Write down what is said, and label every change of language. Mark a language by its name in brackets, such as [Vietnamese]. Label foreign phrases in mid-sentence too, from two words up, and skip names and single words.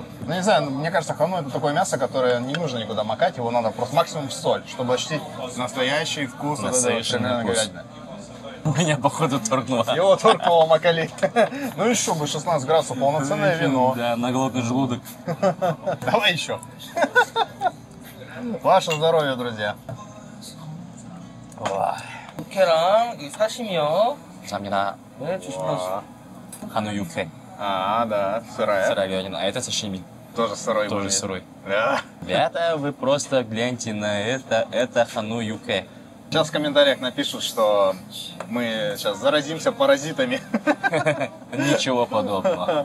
[Russian] Ну, не знаю, мне кажется, хану это такое мясо, которое не нужно никуда макать, его надо просто максимум в соль, чтобы ощутить настоящий вкус вот этой шейной говядины. Меня, походу, торкнуло. Его торкнуло макали. Ну еще бы, 16 градусов, полноценное вино. Да, на голодный желудок. Давай еще. Ваше здоровье, друзья. [Korean] 육회랑 이 사시미요. 감사합니다. 네, 주시면 [Russian] Хану юкхэ. А, да, сырая. Сырая говядина. А это сашими. Тоже сырой. Тоже будет. сырой. Да. Ребята, вы просто гляньте на это. Это хану юкхэ. Сейчас в комментариях напишут, что мы сейчас заразимся паразитами. Ничего подобного.